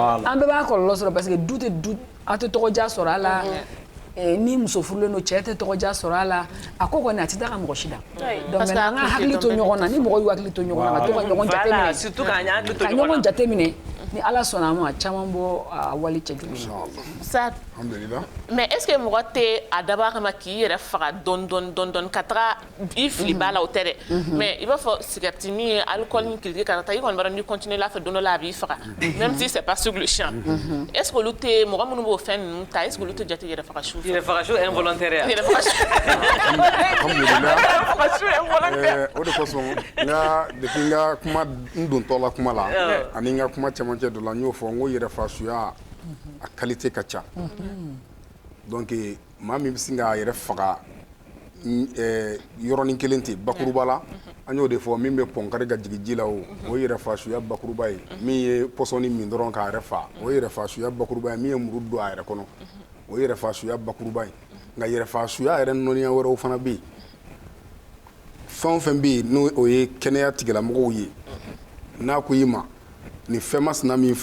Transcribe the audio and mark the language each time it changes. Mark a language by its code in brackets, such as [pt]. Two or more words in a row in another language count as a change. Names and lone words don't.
[bm] an bɛɛ b'a kɔlɔlɔ sɔrɔ [fr] parce que [bm] du tɛ du a tɛ tɔgɔdiya sɔrɔ a la ni muso furulen don cɛ tɛ tɔgɔdiya sɔrɔ a la a ko kɔni a tɛ taa ka mɔgɔ si la [fr] donc maintenant [bm] an ka hakili to ɲɔgɔn na ni mɔgɔ y'u hakili to ɲɔgɔn na ka to ka ɲɔgɔn jateminɛ surtout k'an hakili to ka ɲɔgɔn jateminɛ ni ala sɔnna a ma a caman bɔ a wali cɛjugu Saad [fr] mais est-ce que [bm] mɔgɔ tɛ a dabɔ a kama k'i yɛrɛ faga dɔɔni ka taga i fili ba la o tɛ dɛ mais i b'a fɔ cigarette min ye alcool ni kirike ka taa i kɔni b'a dɔn ni continuer la fɛ don dɔ la a b'i faga [fr] même si c'est pas sur le champ est-ce que [bm] olu tɛ mɔgɔ minnu b'o fɛn ninnu ta [fr] est-ce que [bm] olu tɛ jate yɛrɛ faga su yɛrɛ faga su involontaire o de kosɔn n ka depuis n ka kuma n dontɔ la kuma la ani n ka kuma cɛmancɛ dɔ la n y'o fɔ n ko yɛrɛfagasuya a qualité ka ca donc maa min bɛ sin k'a yɛrɛ faga yɔrɔnin kelen tɛ bakuruba la an y'o de fɔ min bɛ pɔnkari ka jigin ji la o ye yɛrɛfagasuya bakuruba ye min ye pɔsɔni min dɔrɔn k'a yɛrɛ fa o ye yɛrɛfagasuya bakuruba ye min ye muru don a yɛrɛ kɔnɔ o ye yɛrɛfagasuya bakuruba ye nka yɛrɛfagasuya yɛrɛ nɔniya wɛrɛw fana bɛ yen fɛn o fɛn bɛ yen n'o ye kɛnɛya tigilamɔgɔw ye n'a ko i ma ni fɛn masina min filɛ